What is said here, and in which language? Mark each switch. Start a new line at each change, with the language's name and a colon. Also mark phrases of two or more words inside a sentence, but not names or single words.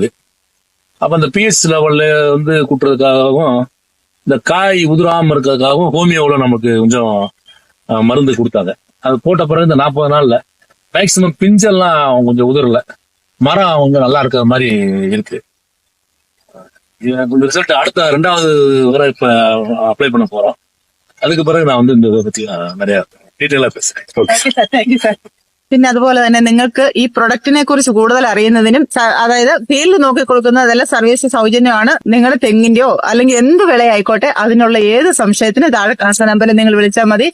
Tamil: அப்ப அந்த பிஎஸ் லெவல்ல வந்து கூட்டுறதுக்காகவும் இந்த காய் உதிராம இருக்கிறதுக்காகவும் ஹோமியோவில் நமக்கு கொஞ்சம் மருந்து கொடுத்தாங்க. அது போட்ட பிறகு இந்த 40 நாள்ல மேக்சிமம் பிஞ்செல்லாம் கொஞ்சம் உதிரல, மரம் கொஞ்சம் நல்லா இருக்கிற மாதிரி இருக்கு. ரிசல்ட் அடுத்த 2வது வரை இப்ப அப்ளை பண்ண போறோம். அதுக்கு பிறகு நான் வந்து இந்த இதை பத்தி நிறைய ഡീറ്റെയിലാ പേசுறேன்.
Malayalam: പിന്നെ അതുപോലെ തന്നെ നിങ്ങൾക്ക് ഈ പ്രൊഡക്റ്റിനെ കുറിച്ച് കൂടുതൽ അറിയുന്നതിനും അതായത് ഫീൽഡ് നോക്കി കൊടുക്കുന്നതെല്ലാം സർവീസ് സൗജന്യമാണ്. നിങ്ങളുടെ തെങ്ങിന്റെയോ അല്ലെങ്കിൽ എന്ത് വിളയായിക്കോട്ടെ അതിനുള്ള ഏത് സംശയത്തിന് താഴെ കാണുന്ന നമ്പറിൽ നിങ്ങൾ വിളിച്ചാൽ മതി.